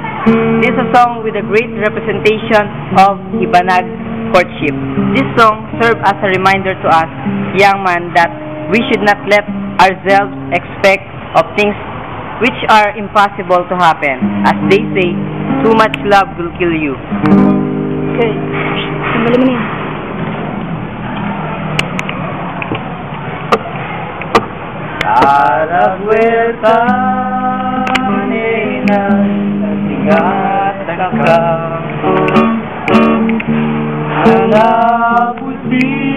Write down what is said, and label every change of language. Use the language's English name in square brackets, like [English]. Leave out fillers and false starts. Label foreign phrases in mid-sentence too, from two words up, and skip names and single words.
[English] This is a song with a great representation of Ibanag courtship. This song serves as a reminder to us, young man, that we should not let ourselves expect of things which are impossible to happen. As they say, too much love will kill you. [Filipino] Okay. Sambali mo na yan. [Ibanag] Talaguerta, nena, nagtigataka, hanaputi,